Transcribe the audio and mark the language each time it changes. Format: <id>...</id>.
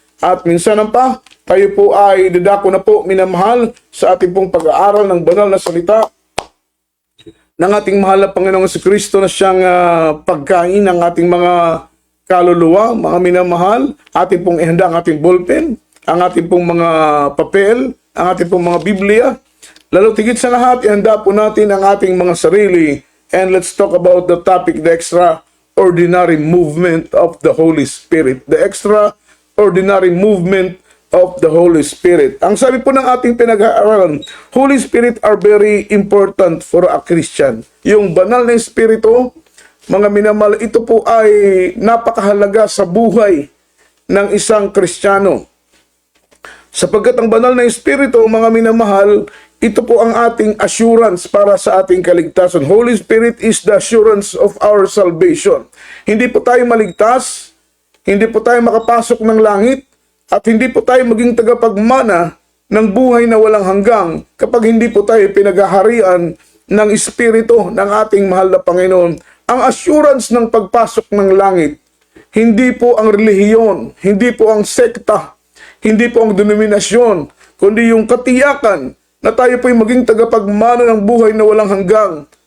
<tl>At minsan pa, tayo po ay dadako na po, minamahal, sa ating pong pag-aaral ng banal na salita ng ating mahal na Panginoong Kristo, na siyang pagkain ng ating mga kaluluwa, mga minamahal. Ating pong ihanda ang ating ballpen, ang ating pong mga papel, ang ating pong mga Biblia. Lalo tigit sa lahat, ihanda po natin ang ating mga sarili.</tl> <en>And let's talk about the topic, the extraordinary movement of the Holy Spirit. The extraordinary movement of the Holy Spirit.</en> <tl>Ang sabi po ng ating pinag-aaralan,</tl> <en>Holy Spirit are very important for a Christian.</en> <tl>Yung banal na Espiritu, mga minamahal, ito po ay napakahalaga sa buhay ng isang Kristiyano. Sapagkat ang banal na Espiritu, mga minamahal, ito po ang ating assurance para sa ating kaligtasan.</tl> <en>Holy Spirit is the assurance of our salvation.</en> <tl>Hindi po tayo maligtas, hindi po tayo makapasok ng langit, at hindi po tayo maging tagapagmana ng buhay na walang hanggang kapag hindi po tayo pinaghaharian ng Espiritu ng ating mahal na Panginoon. Ang assurance ng pagpasok ng langit, hindi po ang relihiyon, hindi po ang sekta, hindi po ang denominasyon, kundi yung katiyakan na tayo po'y maging tagapagmana ng buhay na walang hanggang.</tl>